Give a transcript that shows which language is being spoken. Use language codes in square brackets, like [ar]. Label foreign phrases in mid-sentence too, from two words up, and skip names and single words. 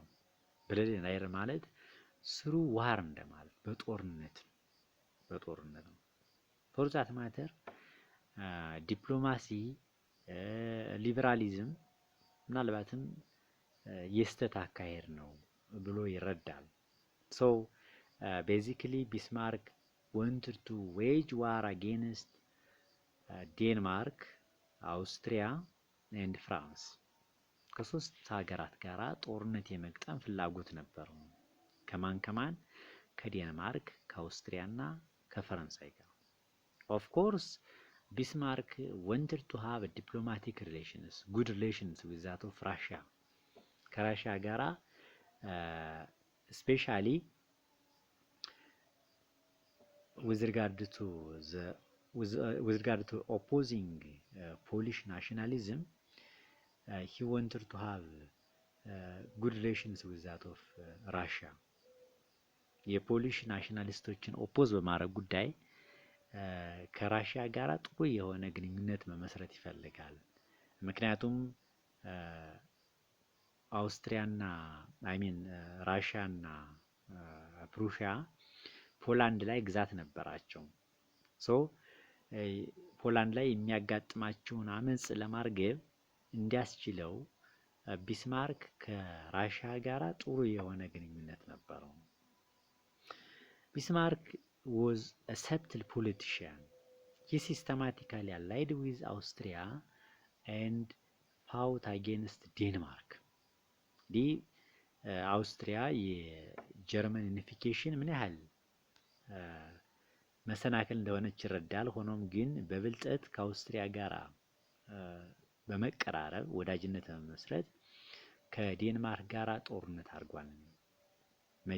[en] blood and iron [am] ማለት [en] through war [am] እንደማለት በጦርነት ነው። ፎር [en] that matter diplomacy liberalism [am] ምናልባትም የስተት አካሄድ ነው ብሎ ይረዳል። [en] So basically Bismarck wanted to wage war against Denmark, Austria and France [am] ከሶስት ሀገራት ጋራ ጦርነት የመግጠም ፍላጎት ነበረው። ከማን? ከዴንማርክ፣ ከአውስትሪያ እና ከፈረንሳይ ጋር። [en] Of course ቢስማርክ wanted to have a diplomatic relations, good relations with that of Russia [am] ከራሽያ ጋራ [en] especially with regard to opposing Polish nationalism, he wanted to have good relations with that of Russia. [am] የፖሊሽ ናሽናሊስቶችን ኦፖዝ በማድረግ ጉዳይ ከራሽያ ጋር ጥሩ የሆነ ግንኙነት መመስረት ይፈልጋል። ምክንያቱም አውስትሪያና ራሽያና ፕሩሺያ ፖላንድ ላይ ግዛት ነበራቸው። ፖላንድ ላይ የሚያጋጥማቸውን አመጽ ለማርገብ እንዲያስችለው ቢስማርክ ከራሽያ ጋር ጥሩ የሆነ ግንኙነት ነበረው። ቢስማርክ [en] was a subtle politician. He systematically allied with Austria and fought against Denmark. [am] አውስትሪያ የጀርመን ዩኒፊኬሽን ምን ያህል መሰናክል እንደሆነች ይረዳል። ሆኖም ግን በብልጠት ከአውስትሪያ ጋር በመቀራረብ ወዳጅነት በመመስረት ከዴንማርክ ጋር ጦርነት አድርጓል። መቼ?